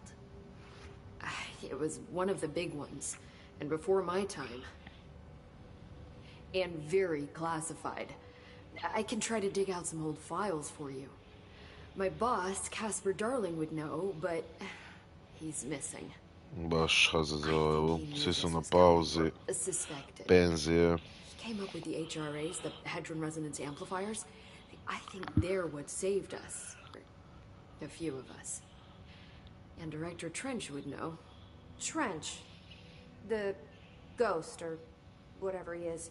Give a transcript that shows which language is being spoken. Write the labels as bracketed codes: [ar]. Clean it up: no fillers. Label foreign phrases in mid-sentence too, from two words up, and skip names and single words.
[en] It was one of the big ones, and before my time. And very classified. I can try to dig out some old files for you. My boss, Casper Darling, would know, but he's missing. [hr] Baš HZZO, evo, svi su na pauzi, [en] Suspected. [hr] penzije. [en] He came up with the HRAs, the Hadron Resonance Amplifiers. I think they're what saved us. A few of us. And Director Trench would know. Trench. The ghost, or whatever he is.